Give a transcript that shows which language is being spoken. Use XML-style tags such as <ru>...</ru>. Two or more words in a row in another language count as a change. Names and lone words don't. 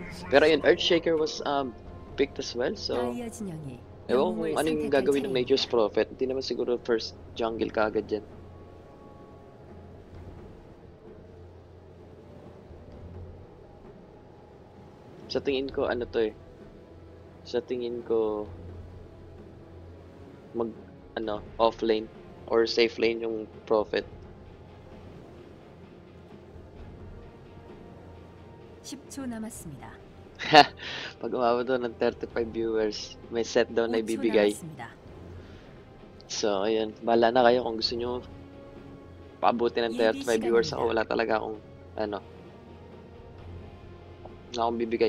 <tl>Pero yun,</tl> <en>Earthshaker was picked as well. So,</en> <ko>다이아 진영이</ko> <tl>ewan ko</tl> <ko>영웅을</ko> <tl>kung ano yung</tl> <ko>선택할</ko> <tl>gagawin ng</tl> <ko>차례입니다.</ko> <tl>Nature's Prophet. Hindi naman siguro</tl> <en>first jungle</en> <tl>kaagad yan. Sa tingin ko, ano to eh. Sa tingin ko,</tl> <en>off lane or safe lane</en> <tl>yung Prophet.</tl> <ko>10초 남았습니다.</ko> <tl>Pag umabot doon ng 35 viewers, may set daw na</tl> <ko>5초</ko> <tl>ibibigay.</tl> <ko>남았습니다.</ko> <tl>So, ayun. Bahala na kayo kung gusto nyo paabutin ng 35 viewers. Ako wala talaga akong, wala akong bibigay.</tl>